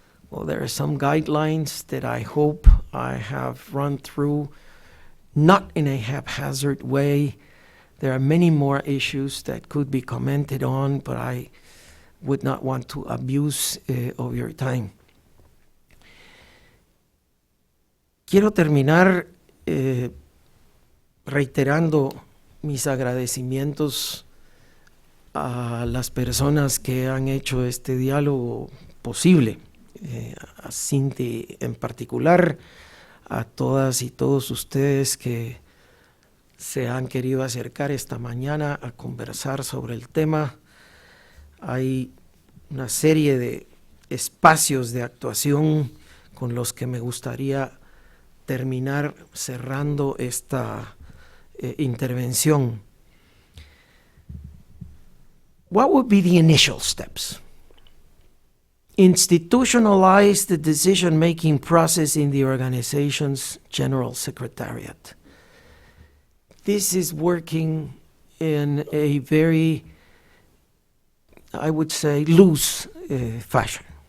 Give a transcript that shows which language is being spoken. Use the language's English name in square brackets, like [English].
[English] Well, there are some guidelines that I hope I have run through, not in a haphazard way. There are many more issues that could be commented on, but I would not want to abuse of your time. [Spanish] Quiero terminar reiterando mis agradecimientos a las personas que han hecho este diálogo posible, a Cinti en particular, a todas y todos ustedes que se han querido acercar esta mañana a conversar sobre el tema. Hay una serie de espacios de actuación con los que me gustaría terminar cerrando esta intervención. [English] What would be the initial steps? Institutionalize the decision-making process in the organization's general secretariat. this is working in a very, I would say, loose fashion.